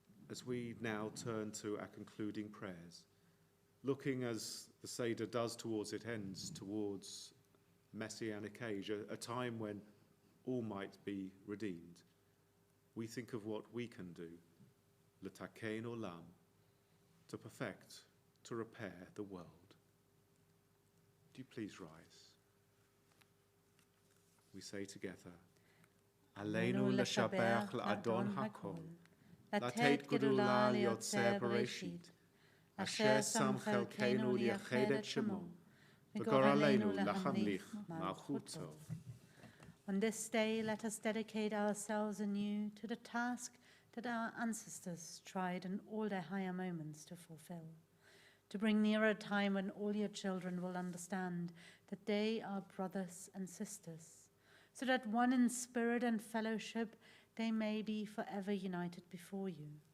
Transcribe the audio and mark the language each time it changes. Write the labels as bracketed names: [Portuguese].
[English] As we now turn to our concluding prayers, looking as the Seder does towards its ends, towards messianic age, a time when all might be redeemed, we think of what we can do, l'taken olam, to perfect, to repair the world. Do you please rise? We say together, [Hebrew] Aleinu l'shabach l'adon hakol, לתת גדולה ליוצר בראשית, אשר שם חלקנו לייחד את שמו, וגורלנו להמליך מלכותו. [English] On this day, let us dedicate ourselves anew to the task that our ancestors tried in all their higher moments to fulfill, to bring nearer a time when all your children will understand that they are brothers and sisters, so that one in spirit and fellowship they may be forever united before you.